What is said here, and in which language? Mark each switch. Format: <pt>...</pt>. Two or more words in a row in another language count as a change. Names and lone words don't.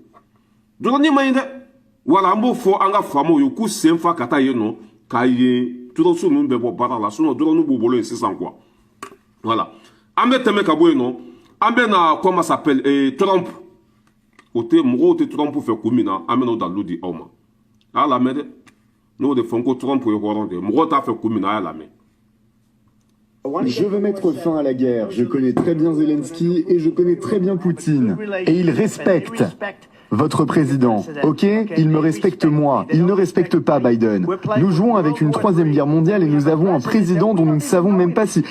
<bm>dɛ wala an b'o fɔ an ka faamaw ye k'u sen fa ka taa yen nɔ k'a ye terroriste ninnu bɛ bɔ baara la sinon drone b'u bolo yen sisan</bm> <fr>quoi voilà</fr> <bm>an bɛ tɛmɛ ka bɔ yen nɔ an bɛ na</bm> <fr>comment s'appelle</fr> <bm>Trump o tɛ mɔgɔw tɛ Trump fɛ kun min na an bɛ n'o dalilu di aw ma a y'a lamɛn dɛ n'o de fɔ ko Trump ye hɔrɔn de ye mɔgɔw t'a fɛ kun min na a y'a lamɛn.</bm> <fr>Je veux mettre fin à la guerre. Je connais très bien Zelensky et je connais très bien Poutine. Et ils respectent votre président. Ok? Il me respecte moi. Il ne respecte pas Biden. Nous jouons avec une troisième guerre mondiale et nous avons un président dont nous ne savons même pas si...</fr>